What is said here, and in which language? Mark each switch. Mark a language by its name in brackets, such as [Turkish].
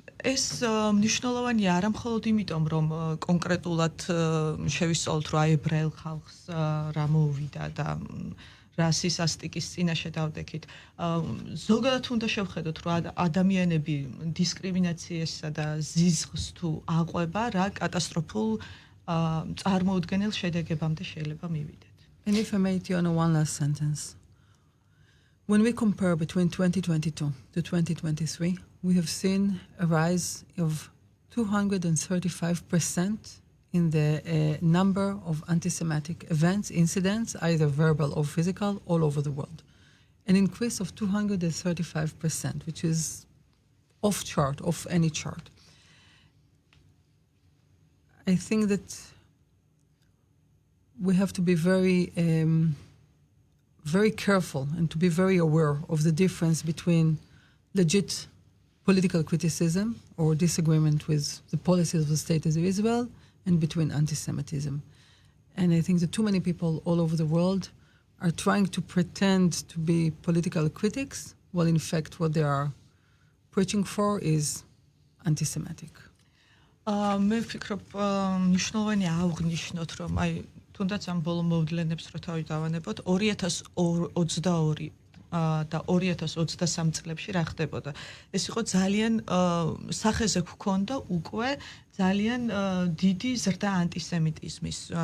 [Georgian] ეს მნიშვნელოვანია არა მხოლოდ იმიტომ, რომ კონკრეტულად შევისწავლოთ, რომ აი ებრაელ ხალხს რა მოუვიდა და რასის ასტიკის წინაშე დავდექით. ზოგადად უნდა შევხედოთ, რომ ადამიანები დისკრიმინაციასა და ზიზღს თუ აყვება, რა კატასტროფულ წარმოუდგენელ შედეგებამდე შეიძლება მივიდეთ. [English] And if I may tell you one last sentence. When we compare between 2022 to 2023, we have seen a rise of 235% in the number of anti-Semitic events, incidents, either verbal or physical, all over the world. An increase of 235%, which is off chart, off any chart. I think that we have to be very careful and to be very aware of the difference between legit political criticism or disagreement with the policies of the state of Israel and between anti-Semitism. And I think that too many people all over the world are trying to pretend to be political critics, while in fact what they are preaching for is anti-Semitic. [Georgian] მე ვფიქრობ, მნიშვნელოვანია აღვნიშნოთ, რომ აი თუნდაც ამ ბოლო მოვლენებს რო თავი დავანებოთ 2022 და 2023 წლებში რა ხდებოდა. ეს იყო ძალიან სახეზე გვქონდა უკვე ძალიან დიდი ზრდა ანტისემიტიზმის.